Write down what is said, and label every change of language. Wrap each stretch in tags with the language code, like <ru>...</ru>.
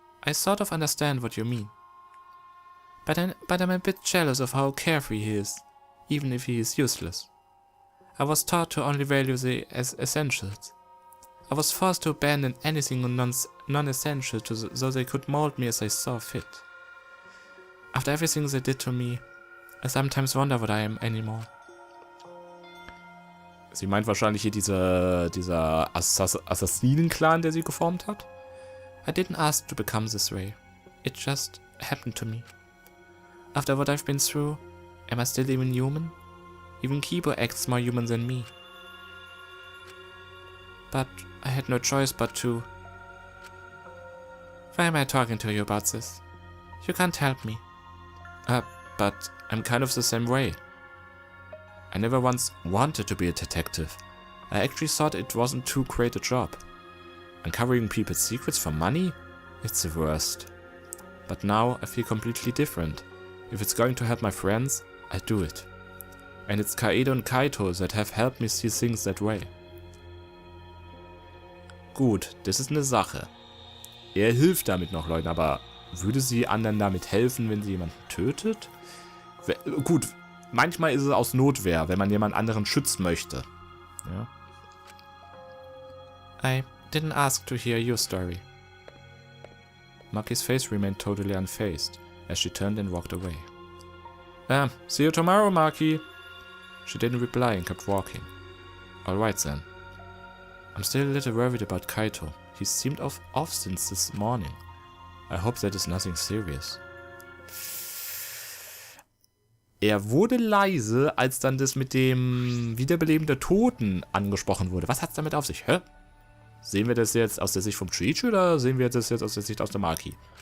<en>I sort of understand what you mean. But I'm a bit jealous of how carefree he is, even if he is useless. I was taught to only value the essentials. I was forced to abandon anything non-essential so they could mold me as I saw fit. After everything they did to me, I sometimes wonder what I am anymore.</en> <de>Sie meint wahrscheinlich hier dieser Assassinen-Clan, der sie geformt hat?</de> <en>I didn't ask to become this way. It just happened to me. After what I've been through, am I still even human? Even Kibo acts more human than me. But I had no choice but to. Why am I talking to you about this? You can't help me. But I'm kind of the same way. I never once wanted to be a detective. I actually thought it wasn't too great a job. Uncovering people's secrets for money? It's the worst. But now I feel completely different. If it's going to help my friends, I do it. And it's Kaedo and Kaito that have helped me see things that way.</en> <de>Gut, das ist eine Sache. Er hilft damit noch Leuten, aber würde sie anderen damit helfen, wenn sie jemanden tötet? Gut, manchmal ist es aus Notwehr, wenn man jemand anderen schützen möchte. Ja.</de> <en>I didn't ask to hear your story. Maki's face remained totally unfazed as she turned and walked away. See you tomorrow, Maki. She didn't reply and kept walking. Alright then. I'm still a little worried about Kaito. He seemed off since this morning. I hope that is nothing serious.</en> <de>Er wurde leise, als dann das mit dem Wiederbeleben der Toten angesprochen wurde. Was hat's damit auf sich? Hä? Sehen wir das jetzt aus der Sicht vom Chuichi oder sehen wir das jetzt aus der Sicht aus der Maki?</de>